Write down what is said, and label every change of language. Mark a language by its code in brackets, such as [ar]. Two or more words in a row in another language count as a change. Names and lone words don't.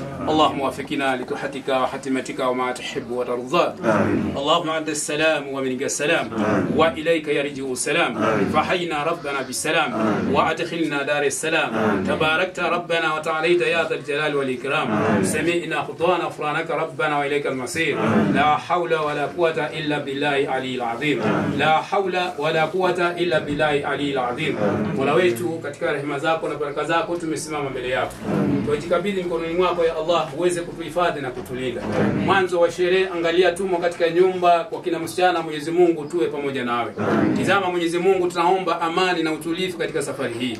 [ar] اللهم وفقنا لطاعتك وحتمتك وما تحب وترضى اللهم أنت السلام ومنك السلام وإليك يرجع السلام فحينا ربنا بالسلام وأدخلنا دار السلام تباركت ربنا وتعاليت يا ذا الجلال والإكرام سمعنا خطوانا غفرانك ربنا وإليك المصير لا حول ولا قوة إلا بالله العلي العظيم لا حول ولا قوة إلا بالله العلي العظيم. [sw] Mola wetu katika rehema zako na baraka zako tumesimama mbele yako. Tunajikabidhi mikononi mwako ya Allah uweze kutuhifadhi na kutulinda. Mwanzo wa sherehe angalia tumo katika nyumba kwa kina msichana, Mwenyezi Mungu tuwe pamoja nawe. Tazama Mwenyezi Mungu, tunaomba amani na utulivu katika safari hii.